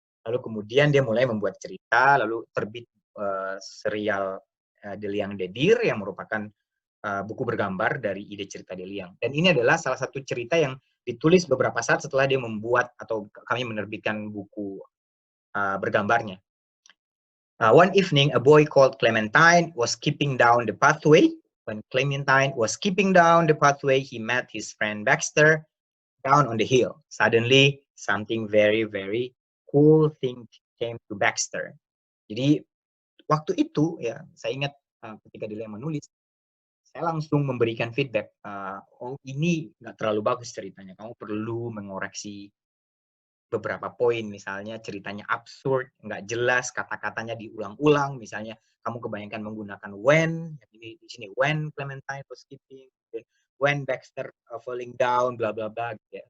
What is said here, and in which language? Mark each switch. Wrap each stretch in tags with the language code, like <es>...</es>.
<id>Lalu kemudian dia mulai membuat cerita, lalu terbit serial De Liang Dedir yang merupakan buku bergambar dari ide cerita De Liang. Dan ini adalah salah satu cerita yang ditulis beberapa saat setelah dia membuat atau kami menerbitkan buku bergambarnya.</id> <en>One evening, a boy called Clementine was skipping down the pathway. When Clementine was skipping down the pathway, he met his friend Baxter down on the hill. Suddenly, something very, very cool thing came to Baxter.</en> <id>Jadi, waktu itu, ya, saya ingat ketika dia menulis, saya langsung memberikan feedback. Oh, ini nggak terlalu bagus ceritanya. Kamu perlu mengoreksi beberapa poin, misalnya ceritanya absurd, nggak jelas, kata-katanya diulang-ulang, misalnya kamu kebanyakan menggunakan when, ini di sini</id> <en>when Clementine was skipping, when Baxter falling down,</en> <id>bla bla bla, gitu ya.</id>